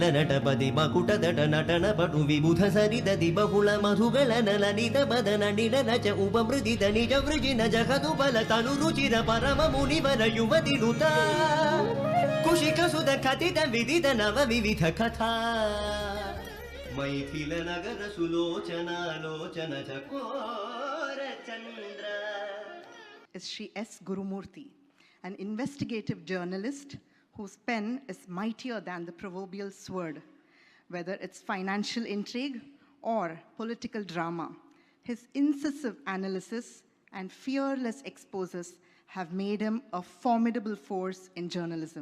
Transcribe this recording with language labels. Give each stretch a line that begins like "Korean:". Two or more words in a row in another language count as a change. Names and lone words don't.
Sanskrit: ನಟಪದಿ ಮಕುಟದಟ ನಟನ ಪಟು ವಿಬುಧ ಸರಿದದಿ ಬಹುಳ ಮಧುಗಳ ನಲನಿತ ಬದನ ನಿಡನ ಚ ಉಪಮೃದಿತ ನಿಜ ವೃಜಿನ ಜಗದು ಬಲ ತನು ರುಚಿರ ಪರಮ ಮುನಿವರ ಯುವತಿನುತ ಕುಶಿಕ ಸುಧ ಕಥಿತ ವಿದಿತ ನವ ವಿವಿಧ ಕಥಾ ಮೈಥಿಲ ನಗರ ಸುಲೋಚನಾಲೋಚನ ಚಕೋರ ಚಂದ್ರ.
English: Is Shri S. Gurumurthy, an investigative journalist whose pen is mightier than the proverbial sword. Whether it's financial intrigue or political drama, his incisive analysis and fearless exposures have made him a formidable force in journalism.